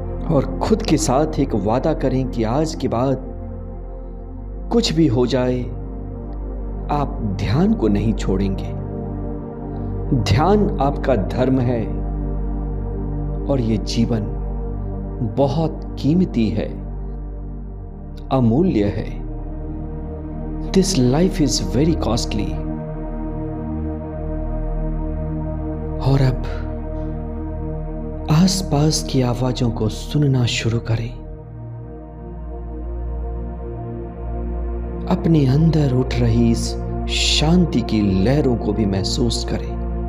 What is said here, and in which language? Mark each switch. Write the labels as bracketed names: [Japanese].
[Hindi] और खुद के साथ एक वादा करें कि आज के बाद कुछ भी हो जाए आप ध्यान को नहीं छोड़ेंगे। ध्यान आपका धर्म है और ये जीवन बहुत कीमती है, अमूल्य है। [English] This life is very costly। [Hindi] और अब आसपास की आवाजों को सुनना शुरू करें। अपने अंदर उठ रही इस शांति की लहरों को भी महसूस करें।